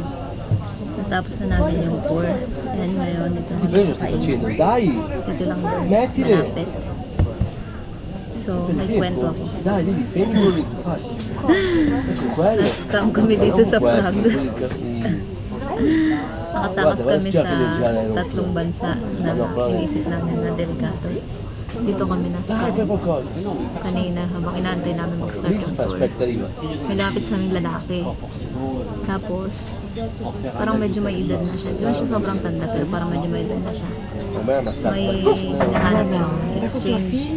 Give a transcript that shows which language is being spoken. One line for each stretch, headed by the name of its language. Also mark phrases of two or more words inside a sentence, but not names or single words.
Filipino: Natapos na namin yung tour. Ayan ngayon, ito na
Italian: Bello
Filipino: sa
Italian: sta
Filipino: kain.
Italian: facendo, dai!
Filipino: Dito lang doon,
Italian: Mettile.
Filipino: malapit. So, may kwento ako.
Italian: Dai, lì, fermi quello che fai. Questo è quello.
Filipino: Scam kami dito sa
Italian: Questo,
Filipino: Prague.
Italian: quelli così.
Filipino: Nakatakas
Italian: Guarda,
Filipino: kami
Italian: guarda,
Filipino: sa
Italian: già
Filipino: tatlong bansa na sinisip namin na delikado. Dito kami na kanina habang inaantay namin mag-start yung tour. May lapit sa aming lalaki. Tapos, parang medyo may edad na siya. Di ba siya sobrang tanda pero parang medyo may edad na siya. May hinahanap siyang exchange.